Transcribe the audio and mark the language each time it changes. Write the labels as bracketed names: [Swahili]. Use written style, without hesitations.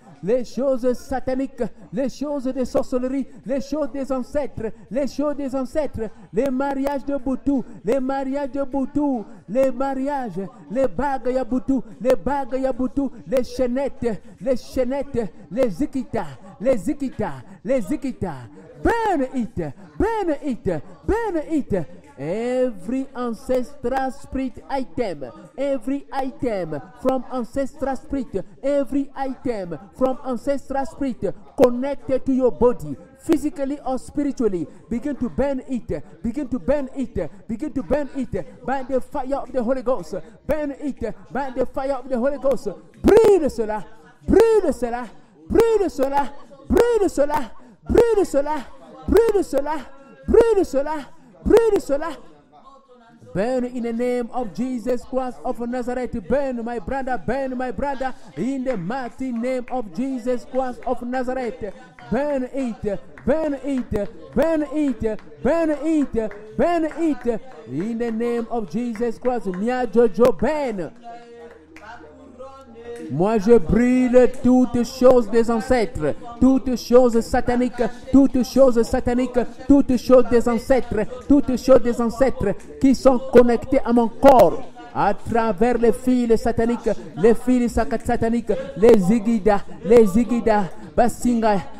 [French] Les choses sataniques, les choses de sorcellerie, les choses des ancêtres, les choses des ancêtres, les mariages de Boutou, les mariages de Boutou, les mariages, les bagues ya Boutou, les bagues ya Boutou, les chaînettes, les zikita, les zikita, les zikita. [English] Burn it, burn it, burn it. Every ancestral spirit item, every item from ancestral spirit, every item from ancestral spirit connected to your body, physically or spiritually, begin to burn it, begin to burn it, begin to burn it by the fire of the Holy Ghost. Burn it by the fire of the Holy Ghost. [French] Brûle cela, brûle cela, brûle cela, brûle cela, brûle cela, brûle cela, brûle cela. Brûle cela. [English] Burn in the name of Jesus Christ of Nazareth. Burn my brother, in the mighty name of Jesus Christ of Nazareth. Burn it, burn it, burn it, burn it, burn it, in the name of Jesus Christ. Mia Jojo, burn. [French] Moi je brûle toutes choses des ancêtres, toutes choses sataniques, toutes choses sataniques, toutes choses des ancêtres, toutes choses des ancêtres qui sont connectées à mon corps à travers les fils sataniques, les fils sataniques, les zigida, basinga.